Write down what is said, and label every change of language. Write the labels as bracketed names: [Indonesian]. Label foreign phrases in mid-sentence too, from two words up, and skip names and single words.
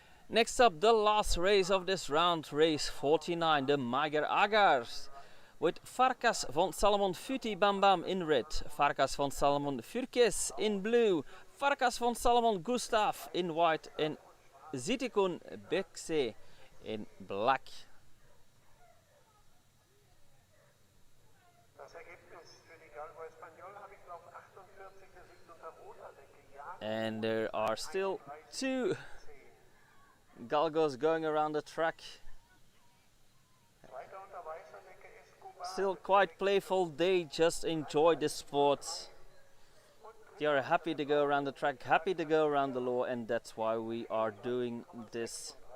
[English] Next up, the last race of this round, race 49, the Mager Agars. With Farkas van Salomon Futi Bam Bam in red, Farkas van Salomon Furkes in blue, Farkas van Salomon Gustav in white and Zitikun Bekse in black. [German] Das Ergebnis für die Galgo Espanol habe ich auf 48 gesiegt unter roter Decke. Ja. [English] And there are still 2 galgos going around the track. Still quite playful, they just enjoy the sport. They are happy to go around the track, happy to go around the law, and that's why we are doing this.